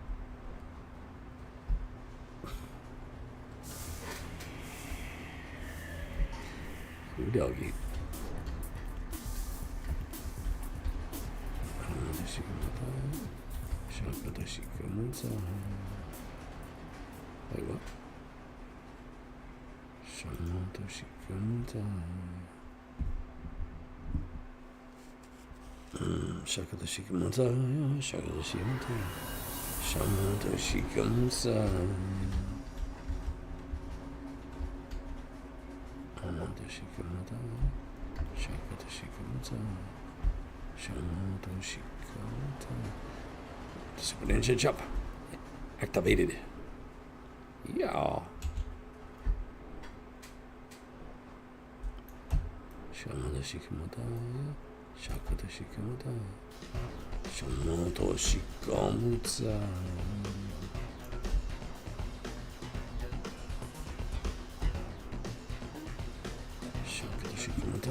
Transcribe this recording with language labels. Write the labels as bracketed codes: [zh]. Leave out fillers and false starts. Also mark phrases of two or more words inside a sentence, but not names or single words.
[en] Ooh, doggy. Wait, what? Shakata Shikamata, Shakata Shikamata, Shamata Shikamata, Amata Shikamata, Shakata Shikamata, Shamata Shikamata. Super Ninja Jump activated. Yeah. Shamata Shikamata. Shakata Shikamata. Shamato Shikamata. Shakata Shikamata.